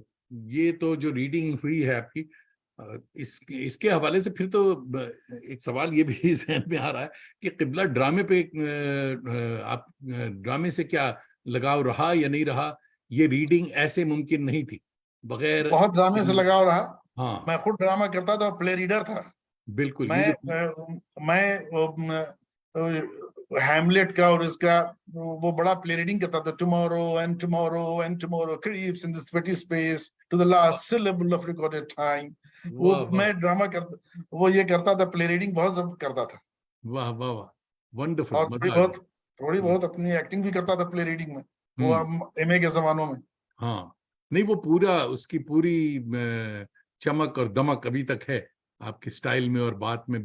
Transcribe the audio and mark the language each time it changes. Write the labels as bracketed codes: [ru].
[ur] یہ تو جو ریڈنگ ہوئی ہے آپ کی, اس کے حوالے سے پھر تو ایک سوال یہ بھی ذہن میں آ رہا ہے کہ قبلہ ڈرامے پہ آپ ڈرامے سے کیا لگاؤ رہا یا نہیں رہا. یہ ریڈنگ ایسے ممکن نہیں تھی بغیر. بہت ڈرامے سے لگاؤ رہا. ہاں میں خود ڈرامہ کرتا تھا, پلے ریڈر تھا. بالکل, یہ جو میں ہیملیٹ کا اور اس کا وہ بڑا پلے ریڈنگ کرتا تھا. [en] Tomorrow and tomorrow and tomorrow creeps in this petty space to the last syllable of recorded time. [ur] وہ واہ واہ میں ڈرامہ کرتا, وہ یہ کرتا تھا, پلے ریڈنگ بہت زبردست کرتا تھا. واہ واہ واہ, ونڈرفل, اور مزہ آ گیا. تھوڑی بہت اپنی ایکٹنگ بھی کرتا تھا پلے ریڈنگ میں, وہ ہوں, ایم اے کے زمانوں میں. ہاں نہیں, وہ پورا اس کی پوری چمک اور دمک ابھی تک ہے آپ کے سٹائل میں اور بات میں.